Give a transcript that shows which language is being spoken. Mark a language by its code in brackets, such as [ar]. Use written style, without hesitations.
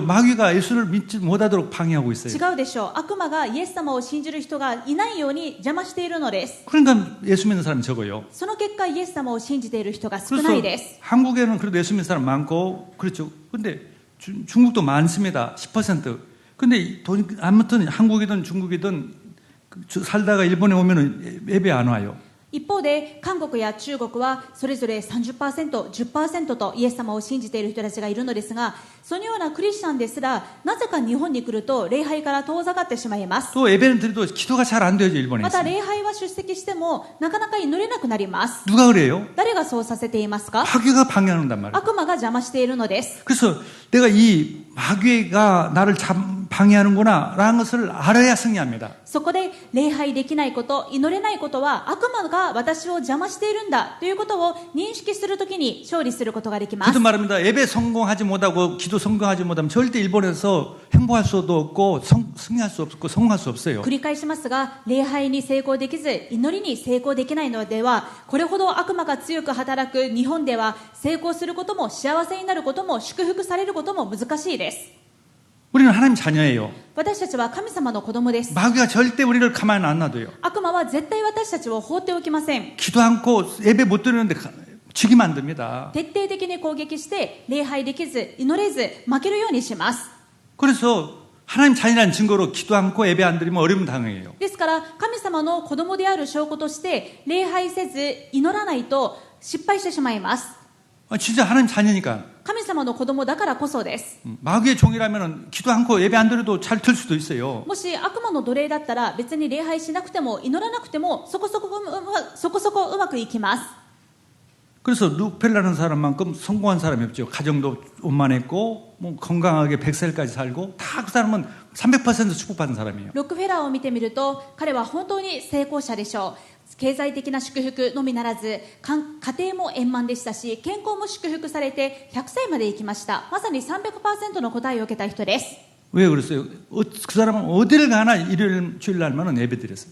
[ko] 마귀가 예수를 믿지 못하도록 방해하고 있어요. [ja] 違うでしょう。悪魔がイエス様を信じる人がいないように邪魔しているのです。 [ko] 그러니까 예수 믿는 사람이 적어요. [ja] その結果イエス様を信じている人が少 [ko] 그래서 [ja] ないです。 [ko] 한국에는 그래도 예수 믿는 사람 많고 그렇죠. 근데 중국도 많습니다. 10%. 근데 아무튼 한국이든 중국이든 살다가 일본에 오면은 예배 안 와요. [ja] 一方で韓国や中国はそれぞれ 30%、10% とイエス様を信じている人たちがいるのですが、そのようなクリスチャンですらなぜか日本に来ると礼拝から遠ざかってしまいます。 [ko] 또 예배는 드려도 기도가 잘 안 되죠. 일본에 [ja] また [ko] 있으면. [ja] 礼拝は出席してもなかなか祈れなくなります。 [ko] 누가 그래요? [ja] 誰がそうさせていますか？ [ko] 마귀가 방해한단 말이에요. [ja] 悪魔が邪魔しているのです。 [ko] 그래서 내가 이 마귀가 나를 방해하는구나 라는 것을 알아야 승리합니다. [ja] そこで礼拝できないこと、祈れないことは悪魔が私を邪魔しているんだということを認識するときに勝利することができます。 [ko] 그도 말합니다. 예배 성공하지 못하고 기도 성공하지 못하면 절대 일본에서 행복할 수도 없고 승리할 수 없고 성공할 수 없어요. [ja] 繰り返しますが、礼拝に成功できず祈りに成功できないのでは、これほど悪魔が強く働く日本では成功することも幸せになることも祝福されることも難しいです。 [ko] 우리는 하나님 자녀예요. [ja] 私たちは神様の子供です。 [ko] 마귀가 절대 우리를 가만히 안 놔둬요. [ja] 悪魔は絶対私たちを放っておきません。 [ko] 기도 않고 예배 못 드리는데 지게 만듭니다. [ja] 徹底的に攻撃して礼拝できず祈れず負けるようにします。 [ko] 그래서 하나님 자녀라는 증거로 기도 않고 예배 안 드리면 어려움 당해요. [ja] ですから神様の子供である証拠として礼拝せず祈らないと失敗してしまいます。 [ko] 진짜 하나님 자녀니까. [ja] 神様の子供だからこそです。 [ko] 마귀의 종이라면 기도 않고 예배 안 드려도 잘 들 수도 있어요. [ja] もし悪魔の奴隷だったら別に礼拝しなくても祈らなくてもそこそこうまくいきます。 [ko] 그래서 룩펠라는 사람만큼 성공한 사람이 없죠. 가정도 원만했고 뭐 건강하게 100살까지 살고 다 그 사람은 300% 축복받은 사람이에요. [ja] ロックフェラーを見てみると彼は本当に成功者でしょう。経済的な祝福のみならず家庭も円満でしたし健康も祝福されて100歳まで生きました。まさに 300% の答えを受けた人です。 [ko] 왜 그랬어요? 그 사람은 어디를 가나 일요일, 주일날만은 예배 드렸어요.